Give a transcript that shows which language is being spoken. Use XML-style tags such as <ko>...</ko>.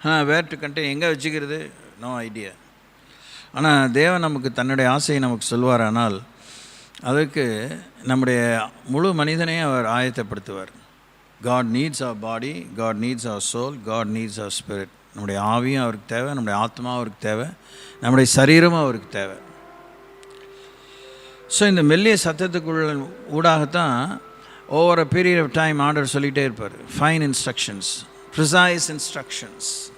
<en>where to contain</en> <ta>எங்கே வச்சுக்கிறது, no idea. ஆனால் தேவன் நமக்கு தன்னுடைய ஆசையை நமக்கு சொல்வாரானால் அதற்கு நம்முடைய முழு மனிதனையும் அவர் ஆயத்தப்படுத்துவார்.</ta> <en>God needs our body, God needs our soul, God needs our spirit.</en> <ta>நம்முடைய ஆவியும் அவருக்கு தேவை, நம்முடைய ஆத்மாவும் அவருக்கு தேவை, நம்முடைய சரீரமும் அவருக்கு தேவை. ஸோ இந்த மெல்லிய சத்தத்துக்குள்ள ஊடாகத்தான்</ta> <en>over a period of time</en> <ta>order சொல்லிகிட்டே இருப்பார்.</ta> <en>Fine instructions, precise instructions.</en>